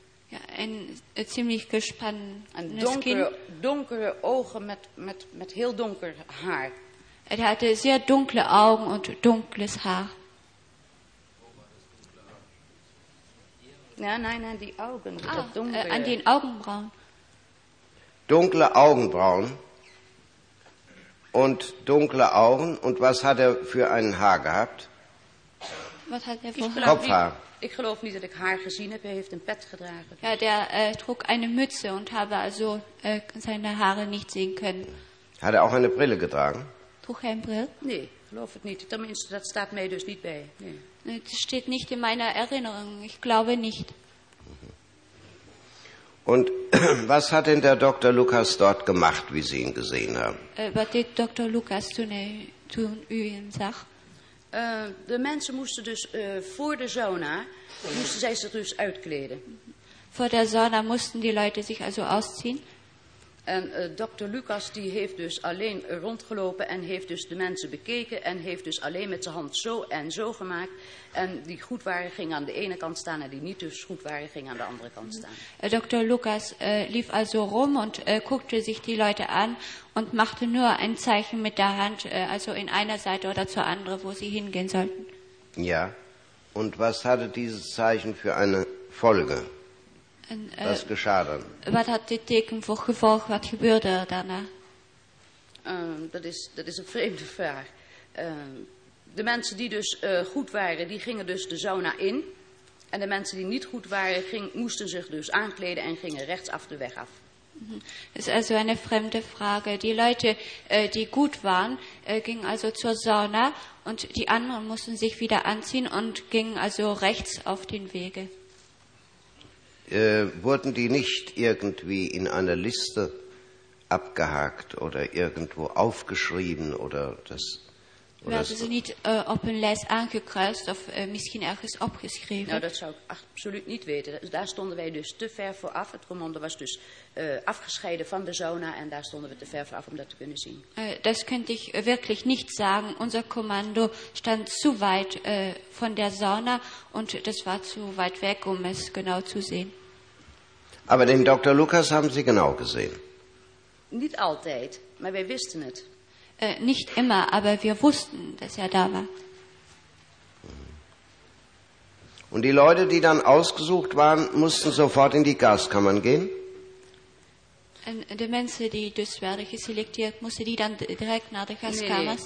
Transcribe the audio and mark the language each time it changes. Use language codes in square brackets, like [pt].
[nl] Ja, en [de] ziemlich [nl] gespannen. En donkere ogen met heel donker haar. [de] Er hatte sehr dunkle Augen und dunkles Haar. Nein, die Augen. Ah, an den Augenbrauen. Dunkle Augenbrauen. Und dunkle Augen. Und was hat er für ein Haar gehabt? Was hat er für ein Kopfhaar? Ich glaube nicht, dass ich Haar gesehen habe. Er hat ein Pet getragen. Ja, der trug eine Mütze und habe also seine Haare nicht sehen können. Hat er auch eine Brille getragen? Trug er eine Brille? Nee, glaube ich nicht. Zumindest, das steht mir dus nicht bei. [nl] Nee. [de] Das steht nicht in meiner Erinnerung. Ich glaube nicht. Und was hat denn der Dr. Lucas dort gemacht, wie Sie ihn gesehen haben? Was hat Dr. Lucas tun u ihn sah? [nl] De mensen moesten dus voor de sauna, moesten zij zich dus uitkleden. [de] vor der Sauna mussten die Leute sich also ausziehen. [nl] En Dr. Lucas die heeft dus alleen rondgelopen en heeft dus de mensen bekeken en heeft dus alleen met zijn hand zo en zo gemaakt. En die goed waren gingen aan de ene kant staan en die niet dus goed waren gingen aan de andere kant staan. [de] Dr. Lucas lief also rum und guckte sich die Leute an und machte nur ein Zeichen mit der Hand, also in einer Seite oder zur anderen, wo sie hingehen sollten. Ja, und was hatte dieses Zeichen für eine Folge? Was geschah dann? [nl] Wat had dit teken voor gevolg? Wat gebeurde er daarna? Dat is een vreemde vraag. De mensen die dus goed waren, die gingen dus de sauna in. En de mensen die niet goed waren, moesten zich dus aankleden en gingen rechtsaf de weg af. Dat is also een vreemde vraag. [de] Die Leute, die [nl] goed [de] waren, gingen also zur sauna. En die anderen moesten zich wieder anziehen en gingen also rechts auf den Wege. Wurden die nicht irgendwie in einer Liste abgehakt oder irgendwo aufgeschrieben oder das? Werden sie nicht auf eine Liste angekreuzt oder [nl] misschien ergens [de] abgeschrieben? [nl] Nou, das zou ik absoluut niet weten. Da stonden wij dus te ver vooraf. Het commando was dus afgescheiden van de sauna en daar stonden we te ver vooraf om dat te kunnen zien. [de] Das könnte ich wirklich nicht sagen. Unser Kommando stand zu weit von der Sauna und das war zu weit weg, um es genau zu sehen. Aber den Dr. Lucas haben Sie genau gesehen? Nicht [nl] altijd, maar wij wisten het. [de] Nicht immer, aber wir wussten, dass er da war. Und die Leute, die dann ausgesucht waren, mussten sofort in die Gaskammern gehen? Die Menschen, die dus werden geselektiert, mussten die dann direkt nach der Gaskammer?